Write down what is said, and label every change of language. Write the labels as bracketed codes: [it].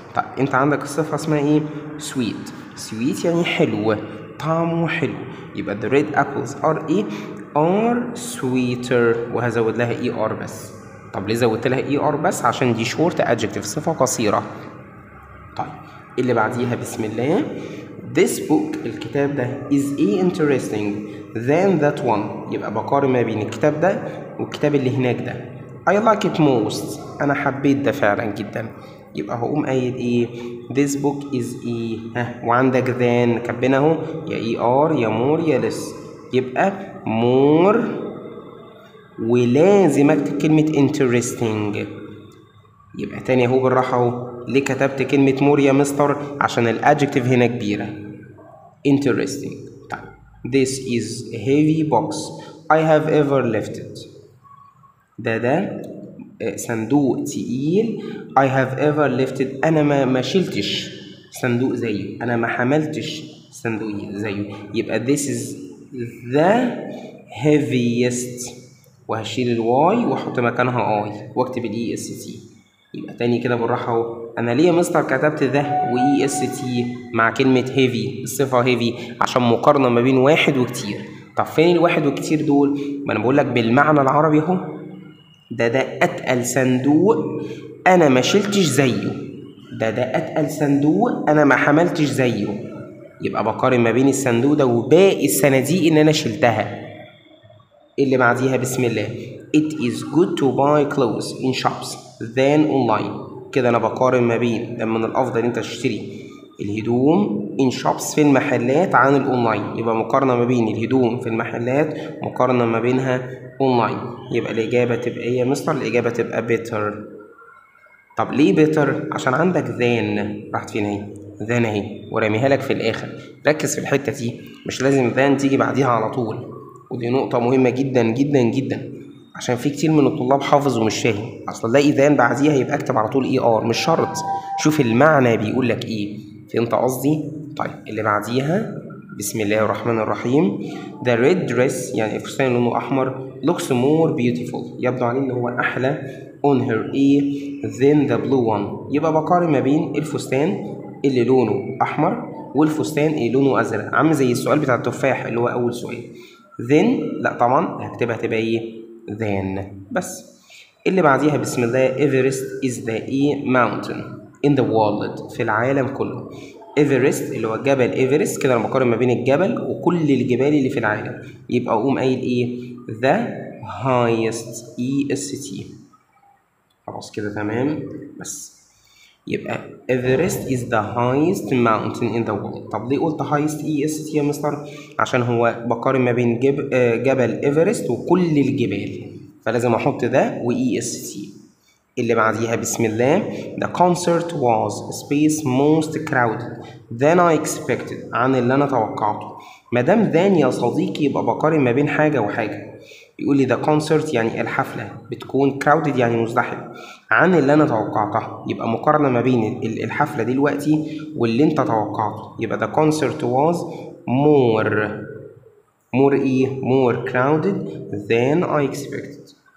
[ar] طيب أنت عندك الصفة اسمها إيه؟ سويت يعني حلو، طعمه حلو. يبقى [en] the red apples are [ar] إيه؟ [en] are sweeter، [ar] وهزود لها [en] ER [ar] بس. طب ليه زودت لها ER بس؟ عشان دي [en] short adjective، [ar] صفة قصيرة. طيب اللي بعديها بسم الله. [en] This book [ar] الكتاب ده [en] is interesting than that one، [ar] يبقى بقارن ما بين الكتاب ده والكتاب اللي هناك ده. [en] I like it most، [ar] أنا حبيت ده فعلا جدا. يبقى هقوم قايل إيه؟ [en] This book is [ar] إيه؟ وعندك than كاتبين أهو يا ER يا more يا less، يبقى more، ولازم أكتب كلمة interesting. يبقى تاني اهو بالراحة اهو. ليه كتبت كلمة مور يا مستر؟ عشان الادجكتيف هنا كبيرة. [en] interesting. [ar] طيب [en] this is a heavy box I have ever lifted. [ar] ده صندوق تقيل [en] I have ever lifted، [ar] أنا ما شلتش صندوق زيه، أنا ما حملتش صندوق زيه. يبقى [en] this is the heaviest، [ar] وهشيل الواي واحط مكانها اي واكتب الاي اس تي. يبقى تاني كده بالراحه اهو. انا ليه يا مستر كتبت ده واي اس تي مع كلمه هيفي؟ الصفه هيفي عشان مقارنه ما بين واحد وكتير. طب فين الواحد والكتير دول؟ ما انا بقول لك بالمعنى العربي اهو. ده اتقل صندوق انا ما شلتش زيه، ده اتقل صندوق انا ما حملتش زيه. يبقى بقارن ما بين الصندوق ده وباقي الصناديق اللي انا شلتها. اللي بعديها بسم الله. [en] It is good to buy clothes in shops than online. [ar] كده أنا بقارن ما بين، ده من الأفضل أنت تشتري الهدوم [en] in shops [ar] في المحلات عن الأونلاين. يبقى مقارنة ما بين الهدوم في المحلات، مقارنة ما بينها أونلاين. يبقى الإجابة تبقى إيه يا مستر؟ الإجابة تبقى better. طب ليه better؟ عشان عندك than راحت فين أهي؟ than أهي ورميها لك في الآخر. ركز في الحتة دي، مش لازم than تيجي بعديها على طول. ودي نقطة مهمة جدا جدا جدا، عشان في كتير من الطلاب حافظ ومش فاهم. اصل الاقي ذان بعديها يبقى اكتب على طول اي ار، مش شرط. شوف المعنى بيقول لك ايه. فهمت قصدي؟ طيب اللي بعديها بسم الله الرحمن الرحيم. [en] The red dress [ar] يعني الفستان لونه احمر [en] looks more beautiful، [ar] يبدو عليه ان هو احلى [en] on her [ar] ايه [en] than the blue one. [ar] يبقى بقارن ما بين الفستان اللي لونه احمر والفستان اللي لونه ازرق. عامل زي السؤال بتاع التفاح اللي هو اول سؤال. then لا طبعا هكتبها تبقى ايه؟ then بس. اللي بعديها بسم الله. [en] Everest is the mountain in the world، [ar] في العالم كله. Everest اللي هو جبل ايفرست. كده انا بقارن ما بين الجبل وكل الجبال اللي في العالم. يبقى اقوم قايل ايه؟ [en] the highest [ar] EST. خلاص كده تمام بس. [en] يبقى Everest is the highest mountain in the world. [ar] طب ليه قلت [en] highest [ar] EST يا مستر؟ عشان هو بقارن ما بين جبل إيفرست وكل الجبال، فلازم أحط ده و EST. اللي بعديها بسم الله. [en] The concert was space most crowded than I expected، [ar] عن اللي أنا توقعته. مادام than يا صديقي يبقى بقارن ما بين حاجة وحاجة. يقول لي [en] the concert [ar] يعني الحفلة بتكون crowded يعني مزدحم عن اللي أنا توقعتها. يبقى مقارنة ما بين الحفلة دلوقتي واللي أنت توقعته. يبقى [en] the concert was more [ar] إيه؟ [en] more crowded than I expected.